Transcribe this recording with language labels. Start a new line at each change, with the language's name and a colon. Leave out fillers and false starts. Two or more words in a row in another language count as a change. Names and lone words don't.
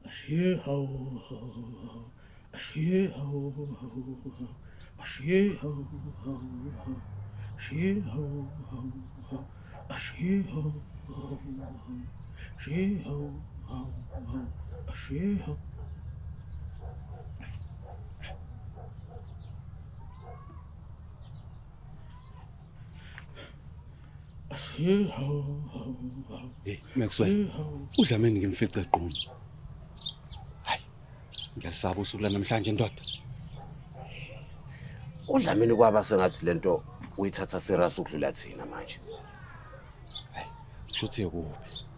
Zulu: Ashiye ho ho ho. Ashiye ho ho ho. Ashiye ho ho ho. Ashiye ho ho ho. Ashiye ho ho ho. Ashiye ho ho ho. Ashiye ho. Ashiye ho ho ho. Hey Maxwell, uDlamini ngimfice eqhuma. Hayi. Ngiyasaba usuku namhlanje ndoda. uDlamini kwaba sengathi lento uyithatha serious ukudlula thina manje. Hayi, kushuthi kuphi?